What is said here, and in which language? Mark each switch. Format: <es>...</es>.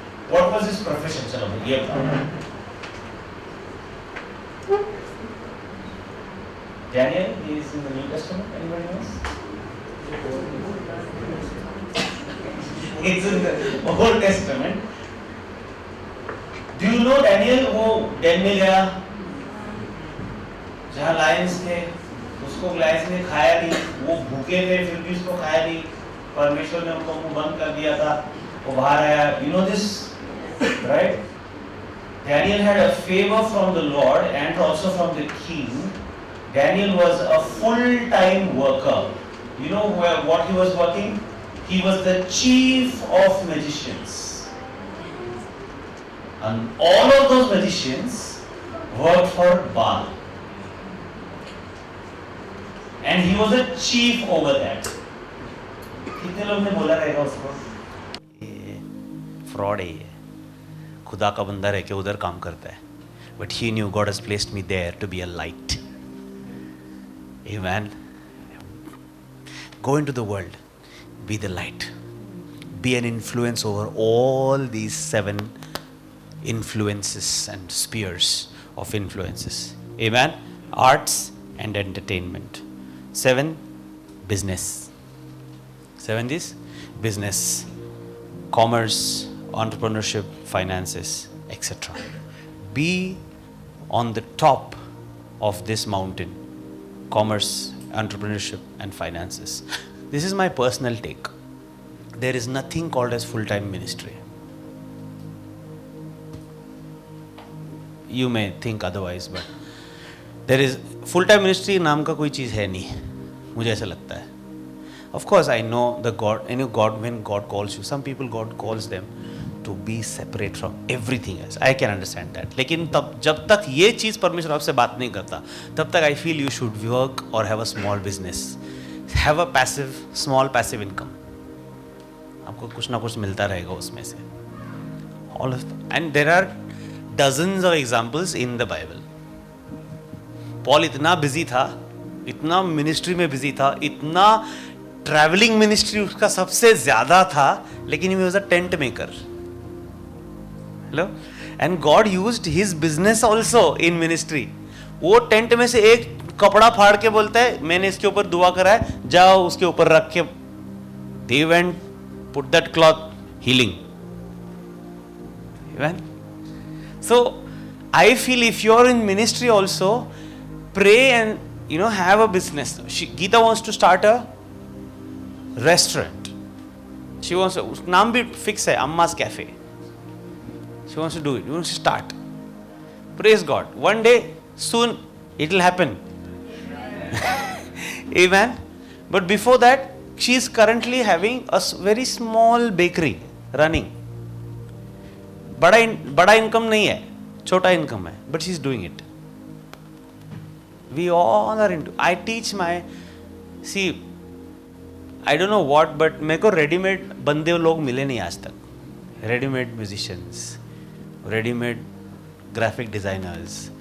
<en>What was his profession?</en> <hi>चलो ये बताओ.</hi> <en>Daniel is in the New Testament. Anybody knows? It's in the Old Testament. Do you know</en> <hi>Daniel वो Dane में गया, जहाँ Lions थे, उसको लायंस ने खाया नहीं, वो भूखे थे फिर भी उसको खाया नहीं, परमेश्वर ने उनको मुंह बंद कर दिया था, वो बाहर आया.</hi> <en>You know this, right? Daniel had a favor from the Lord and also from the king. Daniel was a full-time worker. You know what he was working? He was the chief of magicians. And all of those magicians worked for Baal. And he was a chief over that.</en> <hi>कितने लोग ने बोला रहेगा उसको? ये fraud है ये. खुदा का बंदा रह के उधर काम करता है.</hi> <en>But he knew God has placed me there to be a light. Amen. Go into the world. Be the light. Be an influence over all these 7 influences and spheres of influences. Amen. Arts and entertainment. 7, business. 7 is business, commerce, entrepreneurship, finances, etc. Be on the top of this mountain. Commerce, entrepreneurship and finances. This is my personal take. There is nothing called as full-time ministry. You may think otherwise, but there is full-time ministry</en> <hi>नाम का कोई चीज़ है नहीं, मुझे ऐसा लगता है.</hi> <en>Of course, I know the God. You know God, when God calls you, some people God calls them to be separate from everything else. I can understand that.</en> <hi>लेकिन तब जब तक ये चीज़ परमेश्वर आपसे बात नहीं करता, तब तक</hi> <en>I feel you should work or have a small business, have a passive, small passive income.</en> <hi>आपको कुछ ना कुछ मिलता रहेगा उसमें से.</hi> <en>All of, and there are dozens of examples in the Bible.</en> <hi>Paul इतना बिजी था, इतना मिनिस्ट्री में बिजी था, इतना ट्रैवलिंग मिनिस्ट्री उसका सबसे ज्यादा था, लेकिन</hi> <en>He was a tent maker. Hello, and God used his business also in ministry.</en> <hi>वो टेंट में से एक कपड़ा फाड़ के बोलता है मैंने इसके ऊपर दुआ करा है, जाओ उसके ऊपर रख के.</hi> <en>They went, put that cloth, healing. So I feel if you're in ministry also, pray and have a business. Geeta wants to start a restaurant. She wants to,</en> <hi>नाम भी fix है,</hi> <en>Amma's Cafe. She wants to do it. She wants to start. Praise God. One day, soon, it will happen. Amen. But before that, she is currently having a very small bakery running.</en> <hi>बड़ा income नहीं है, छोटा income है,</hi> <en>but she is doing it. We all are into. I teach my, see, I don't know what, but</en> <hi>मेरे को readymade बंदे लोग मिले नहीं आज तक.</hi> <en>Readymade musicians, readymade graphic designers.</en>